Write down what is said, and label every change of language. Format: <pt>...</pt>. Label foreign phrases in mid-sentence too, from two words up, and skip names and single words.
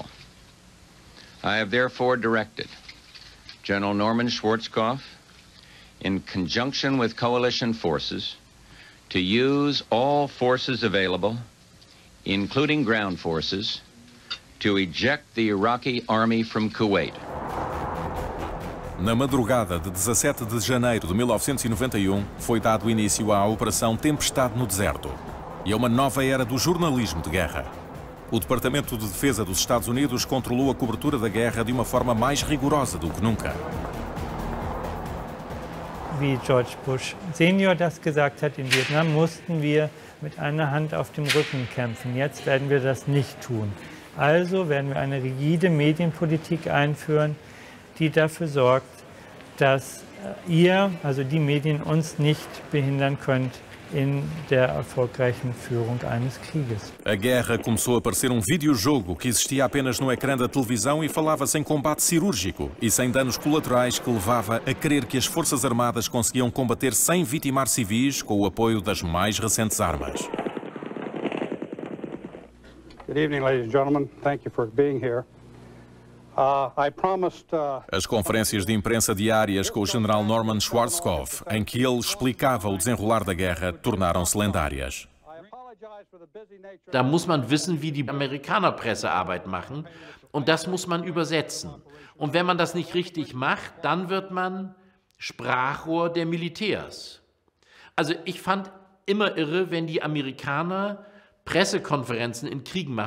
<en>I have therefore directed General Norman Schwarzkopf, in conjunction with coalition forces, to use all forces available, including ground forces, to eject the Iraqi army from Kuwait.</en> <pt>Na madrugada de 17 de janeiro de 1991, foi dado início à Operação Tempestade no Deserto e a uma nova era do jornalismo de guerra. O Departamento de Defesa dos Estados Unidos controlou a cobertura da guerra de uma forma mais rigorosa do que nunca.</pt> <de>Wie George Bush Senior das gesagt hat, in Vietnam mussten wir mit einer Hand auf dem Rücken kämpfen. Jetzt werden wir das nicht tun. Also werden wir eine rigide Medienpolitik einführen, die dafür sorgt, dass ihr, also die Medien, uns nicht behindern könnt in der erfolgreichen Führung eines Krieges.</de> <pt>A guerra começou a parecer videojogo que existia apenas no ecrã da televisão e falava-se em combate cirúrgico e sem danos colaterais que levava a crer que as Forças Armadas conseguiam combater sem vitimar civis com o apoio das mais recentes armas.</pt> <en>Good evening, ladies and gentlemen. Thank you for being here.</en> <pt>As conferências de imprensa diárias com o general Norman Schwarzkopf, em que ele explicava o desenrolar da guerra, tornaram-se lendárias.</pt> <de>Da muss man wissen, wie die Amerikaner Pressearbeit machen, und das muss man übersetzen. Und wenn man das nicht richtig macht, dann wird man Sprachrohr der Militärs. Also ich fand immer irre, wenn die Amerikaner Pressekonferenzen in Kriegen machen.</de>